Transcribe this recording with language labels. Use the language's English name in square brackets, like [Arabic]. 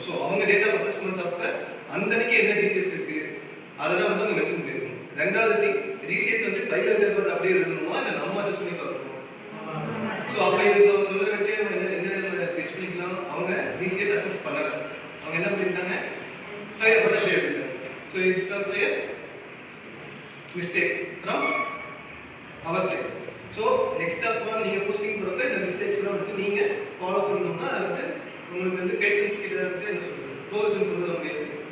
[Tamil] So அவங்க date of assessment அப்போ அந்த அன்னைக்கு என்ன ஜிசிஎஸ் இருக்குது அதெல்லாம் வந்து அவங்க மென்ஷன் பண்ணிருக்கணும். ரெண்டாவது திங், ஜிசிஎஸ் வந்து கையில் இருக்கிறது அப்படியே இருக்கணுமா இல்லை நம்ம அசஸ் பண்ணி பார்க்கணும். ஸோ அப்போ இப்போ சொல்ல வச்சு என்ன டெஸ்ட் பண்ணிக்கலாம். அவங்க ஜிசிஎஸ் அசஸ் பண்ணலை. அவங்க என்ன பண்ணியிருக்காங்க, கையில் பட்ட அப்படியே எடுத்தாங்க. [English] So it's also a mistake from our side. So [Tamil] so next அப்புறம் நீங்கள் போஸ்டிங் போகிறப்ப இந்த மிஸ்டேக்ஸ்லாம் வந்து நீங்கள் ஃபாலோ பண்ணணும்னா அது வந்து உங்களுக்கு வந்து பேஷன்ஸ் கிட்ட வந்து என்ன சொல்கிறது ப்ரோக்ரஷன் கொண்டு வர முடியாது.